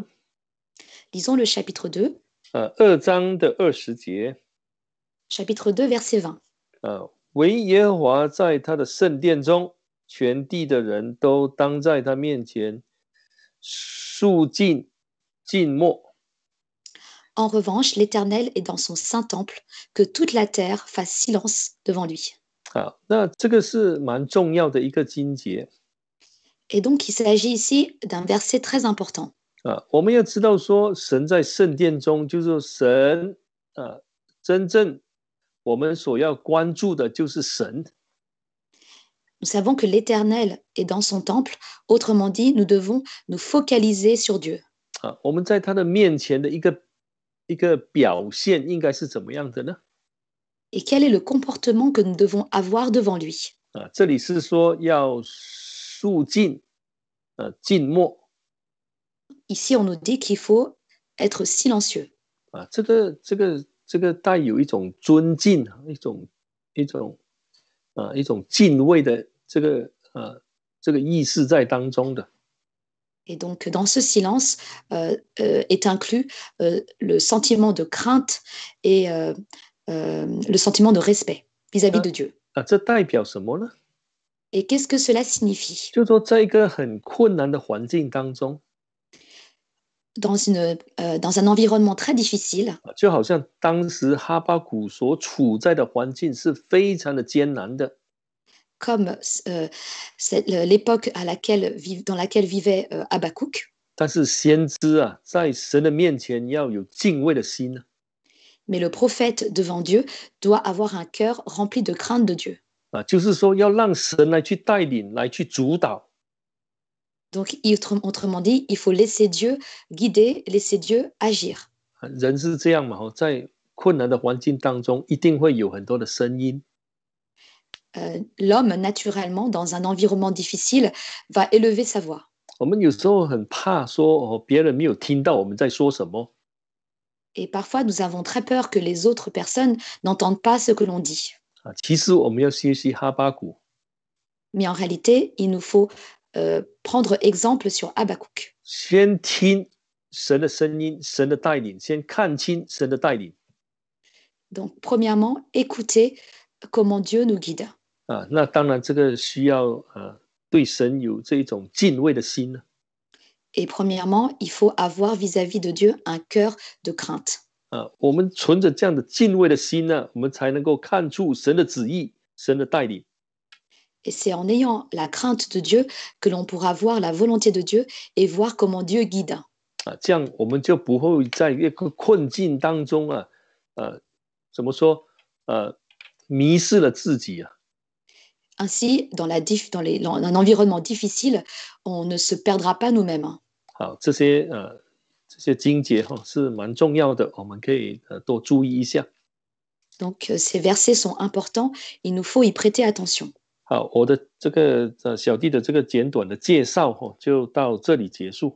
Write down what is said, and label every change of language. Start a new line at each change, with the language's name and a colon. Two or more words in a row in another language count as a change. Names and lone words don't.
French: Lisons le chapitre 2.
Chinese: 2 章的20节。
French: Chapitre 2, verset 20.
Chinese: 唯耶和华在他的圣殿中，全地的人都当在他面前肃静静默。
French: En revanche, l'Éternel est dans son saint temple, que toute la terre fasse silence devant lui.
Chinese: 好，那这个是蛮重要的一个经节。
French: Et donc, il s'agit ici d'un verset très important.
Chinese: 我们要知道说，神在圣殿中，就是神真正我们所要关注的就是神。
French: Nous savons que l'Éternel est dans son temple. Autrement dit, nous devons nous focaliser sur Dieu.
Chinese: 我们在他的面前的一个表现应该是怎么样的呢？
French: Et quel est le comportement que nous devons avoir devant lui?
Chinese: 这里是说要肃静静默。
French: Ici, on nous dit qu'il faut être silencieux.
Chinese: 这个带有一种尊敬，一种敬畏的这个意识在当中的。
French: Et donc, dans ce silence est inclus le sentiment de crainte et le sentiment de respect vis-à-vis de Dieu.
Chinese: 这代表什么呢？
French: Et qu'est-ce que cela signifie?
Chinese: 就是说，在一个很困难的环境当中，
French: dans un environnement très difficile,
Chinese: 就好像当时哈巴谷所处在的环境是非常的艰难的。
French: comme l'époque dans laquelle vivait Habakkuk.
Chinese: 但是先知在神的面前要有敬畏的心。
French: Mais le prophète devant Dieu doit avoir un cœur rempli de crainte de Dieu.
Chinese: 就是说要让神来去带领，来去主导。
French: Donc, autrement dit, il faut laisser Dieu guider, laisser Dieu agir.
Chinese: 人是这样嘛，在困难的环境当中，一定会有很多的声音。
French: L'homme, naturellement, dans un environnement difficile, va élever sa voix.
Chinese: 我们有时候很怕说，别人没有听到我们在说什么。
French: Et parfois, nous avons très peur que les autres personnes n'entendent pas ce que l'on dit.
Chinese: 其实我们要学习哈巴谷。
French: Mais en réalité, il nous faut prendre exemple sur Habakkuk.
Chinese: 先听神的声音，神的带领，先看清神的带领。
French: Donc, premièrement, écoutez comment Dieu nous guide.
Chinese: 那当然这个需要对神有这一种敬畏的心呢。
French: Et premièrement, il faut avoir vis-à-vis de Dieu un cœur de crainte.
Chinese: 我们存着这样的敬畏的心呢，我们才能够看出神的旨意，神的带领。
French: Et c'est en ayant la crainte de Dieu que l'on pourra voir la volonté de Dieu et voir comment Dieu guide.
Chinese: 这样我们就不会在一个困境当中怎么说迷失了自己啊。
French: Ainsi, dans un environnement difficile, on ne se perdra pas nous-mêmes.
Chinese: 好，这些经节是蛮重要的，我们可以多注意一下。
French: Donc, ces versets sont importants, il nous faut y prêter attention.
Chinese: 好，我的这个小弟的这个简短的介绍就到这里结束。